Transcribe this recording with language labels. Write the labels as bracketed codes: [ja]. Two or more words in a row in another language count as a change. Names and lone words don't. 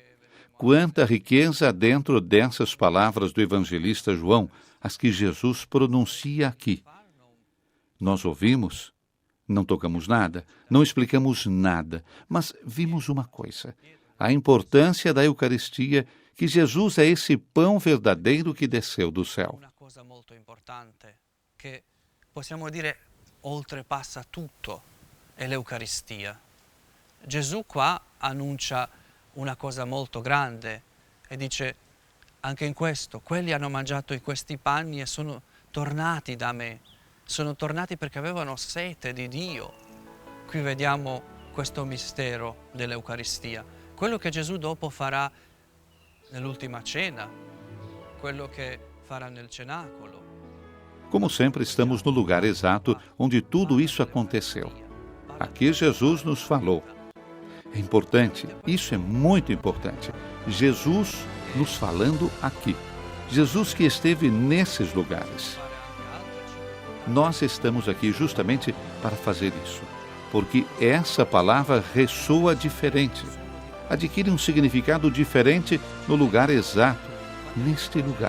[pt] Quanta riqueza dentro dessas palavras do evangelista João, as que Jesus pronuncia aqui. Nós ouvimos, não tocamos nada, não explicamos nada, mas vimos uma coisa: a importância da Eucaristia, que Jesus é esse pão verdadeiro que desceu do céu. [it] Una cosa molto importante che possiamo dire oltrepassa tutto è l'Eucaristia. Gesù qua annuncia una cosa molto grande e dice: anche in questo, quelli hanno mangiato questi panni e sono tornati da me, sono tornati perché avevano sete di Dio. Qui vediamo questo mistero dell'Eucaristia, quello che Gesù dopo farà nell'ultima cena, quello che farà nel cenacolo. [pt] Como sempre, estamos no lugar exato onde tudo isso aconteceu. Aqui Jesus nos falou. É importante, isso é muito importante. Jesus nos falando aqui. Jesus que esteve nesses lugares. Nós estamos aqui justamente para fazer isso, porque essa palavra ressoa diferente, adquire um significado diferente no lugar exato, neste lugar.